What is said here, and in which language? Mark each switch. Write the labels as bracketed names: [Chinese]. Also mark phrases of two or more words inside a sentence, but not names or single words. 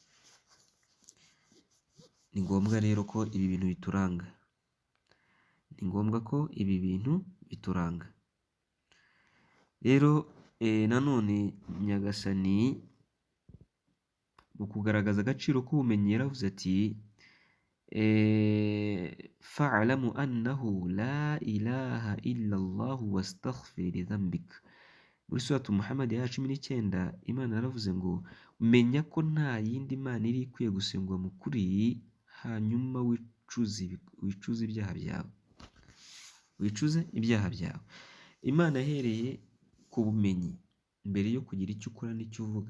[Kinyarwanda] Ni ngombwa rero ko ibi bintu bituranga. Ni ngombwa ko ibi bintu bituranga. Rero nanone Nyagasani mu kugaragaza agaciro k'ubumenyi yaravuze ati [Arabic] فاعلم أنه لا إله إلا الله واستغفر لذنبك. [Kinyarwanda] Muri suratu Muhammad ya 19 Imana yaravuze ngo menya ko nta yindi Mana iri ikwiye gusengwa mu kuri, hanyuma wicuze ibyaha byawe. Wicuze ibyaha byawe. Imana yahereye ku bumenyi mbere yo kugira icyo ukora n'icyo uvuga.